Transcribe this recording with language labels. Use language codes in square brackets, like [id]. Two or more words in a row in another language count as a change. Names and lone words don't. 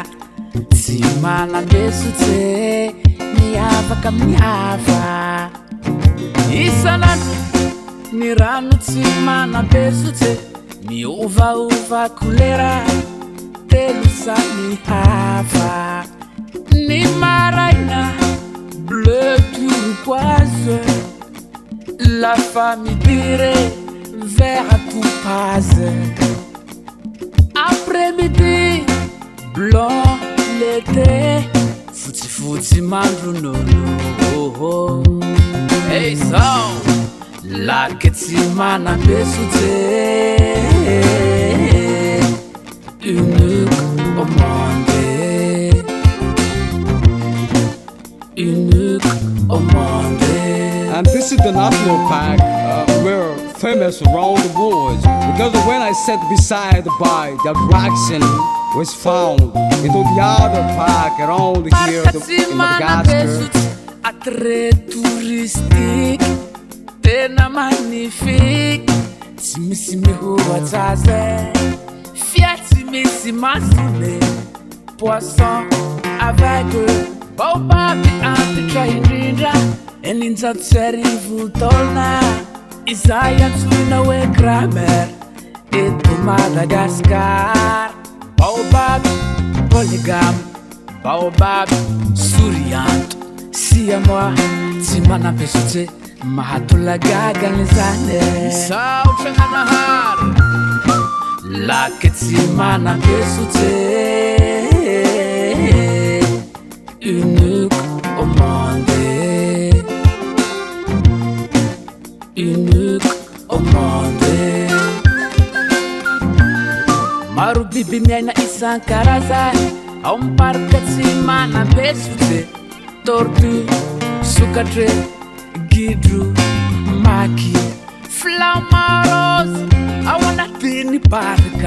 [mg] TSIMANAMPESOTSE miavaka miava isanandro ny rano TSIMANAMPESOTSE miovaova kolera telo samy hafa. Ny maraina [fr] bleu turquoise, la famille dirait vert topaze. Après-midi blanc l'été, [mg] fotsy mandro nono. [fr] Hey so lac TSIMANAMPESOTSE, unique au monde, unique au monde. [en] And this is the national park. We're famous around the world because when I sat beside by the attraction was found into the other park around here in Madagascar. [fr] Attrait touristique, tena magnifique. [mg] Tsy misy mihoatra azy, fia tsy misy masony. [fr] Poisson aveugle, baobab [mg] antitra indrindra. Eninjato sy arivo taona, izay antsoina hoe grammaire eto Madagascar. [fr] Baobab polygame, baobab souriante. [mg] Siamoa TSIMANAMPESOTSE mahatolagaga zany. Saotra nanahary [fr] lac TSIMANAMPESOTSE, unique au monde, unique au monde. [mg] Maro biby miaina isan-karazany ao amin'ny parka TSIMANAMPESOTSE. Tortue, sokatre, gidro, maki, flamarose ao anatin'ny parka.